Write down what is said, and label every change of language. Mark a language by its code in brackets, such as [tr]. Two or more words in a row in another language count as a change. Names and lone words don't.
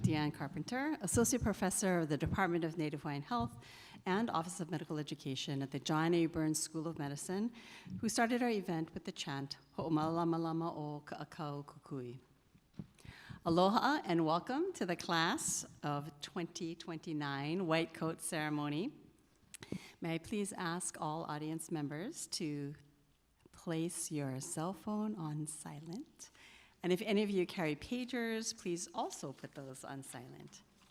[en] Deanne Carpenter, Associate Professor of the Department of Native Hawaiian Health and Office of Medical Education at the John A. Burns School of Medicine, who started our event with the chant, [haw] Ho'omalamalama o ka'akau kukui. [en] Aloha and welcome to the class of 2029 White Coat Ceremony. May I please ask all audience members to place your cell phone on silent. And if any of you carry pagers, please also put those on silent.